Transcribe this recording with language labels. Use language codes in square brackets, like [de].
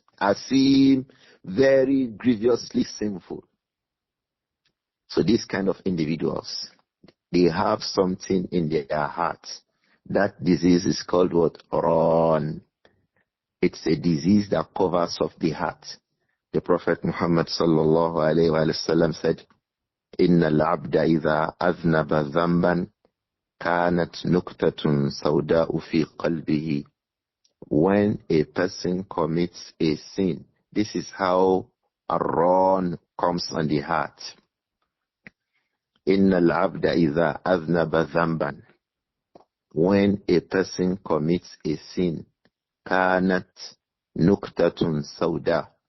[en] Asim, very grievously sinful. So these kind of individuals, they have something in their hearts. That disease is called what? Ran. It's a disease that covers up the heart. The Prophet Muhammad sallallahu alayhi wa sallam said, [ar] إن العبد إذا أذنب ذنبا كانت نكتة سوداء في قلبه. [en] When a person commits a sin, this is how a ran comes on the heart. [ar] إن العبد إذا أذنب ذنبا. [en] When a person commits a sin, [ar] كانت نكتة سوداء.